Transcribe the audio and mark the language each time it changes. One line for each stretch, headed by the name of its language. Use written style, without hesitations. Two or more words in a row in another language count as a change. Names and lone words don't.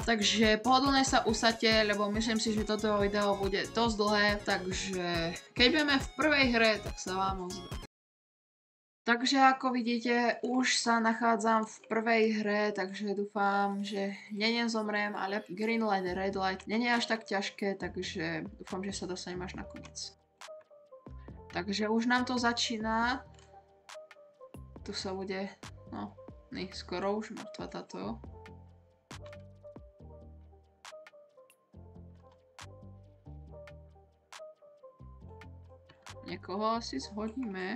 Slovak: Takže pohodlne sa usadte, lebo myslím si, že toto video bude dosť dlhé. Takže keď budeme v prvej hre, tak sa vám ozve. Takže ako vidíte, už sa nachádzam v prvej hre, takže dúfam, že nezomriem, ale
English: green light, red light
Slovak: nie je až tak ťažké, takže dúfam, že sa dostanem až na koniec. Takže už nám to začína. Tu sa bude, no, skoro už mŕtva táto. Niekoho asi zhodíme.